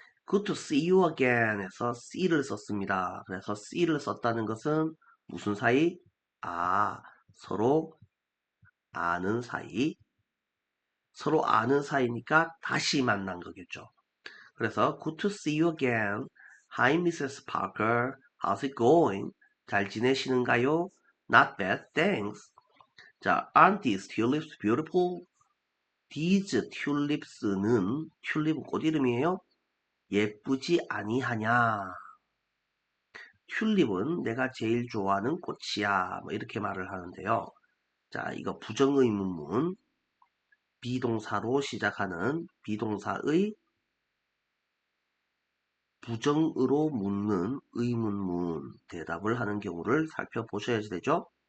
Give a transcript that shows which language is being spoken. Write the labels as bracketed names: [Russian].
[English] Good to see you again [Korean] 에서 see를 썼습니다. 그래서 see를 썼다는 것은 무슨 사이? 서로 아는 사이. 서로 아는 사이니까 다시 만난 거겠죠. [English] 그래서 good to see you again. Hi Mrs. Parker. How's it going? [Korean] 잘 지내시는가요? [English] Not bad, thanks. 자, aren't these tulips beautiful? [Korean] These tulips는 튤립은 꽃 이름이에요. 예쁘지 아니하냐. 튤립은 내가 제일 좋아하는 꽃이야. 뭐 이렇게 말을 하는데요. 자, 이거 부정의문문. 비동사로 시작하는 비동사의 부정으로 묻는 의문문 대답을 하는 경우를 살펴보셔야지 되죠.